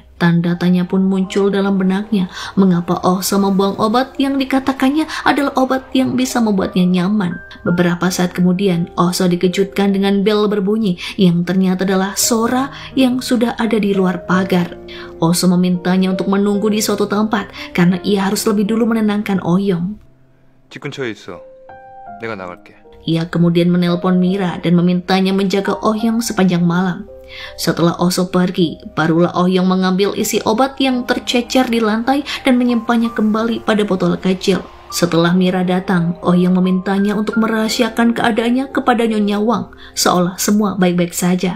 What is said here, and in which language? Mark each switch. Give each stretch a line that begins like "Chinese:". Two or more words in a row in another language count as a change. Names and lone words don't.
Indonesian: Tanda tanya pun muncul dalam benaknya, mengapa Oh So membuang obat yang dikatakannya adalah obat yang bisa membuatnya nyaman. Beberapa saat kemudian, Oh So dikejutkan dengan bel berbunyi yang ternyata adalah Sora yang sudah ada di luar pagar. Oh So memintanya untuk menunggu di suatu tempat karena ia harus lebih dulu menenangkan Oh Yong.
Korean: 집 근처에 있어. 내가 나갈게.
Indonesian: Ia kemudian menelpon Mira dan memintanya menjaga Oh Yong sepanjang malam. Setelah Oh So pergi, barulah Oh Yong mengambil isi obat yang tercecer di lantai dan menyimpannya kembali pada botol kecil. Setelah Mira datang, Oh Yong memintanya untuk merahasiakan keadaannya kepada Nyonya Wang, seolah semua baik-baik saja.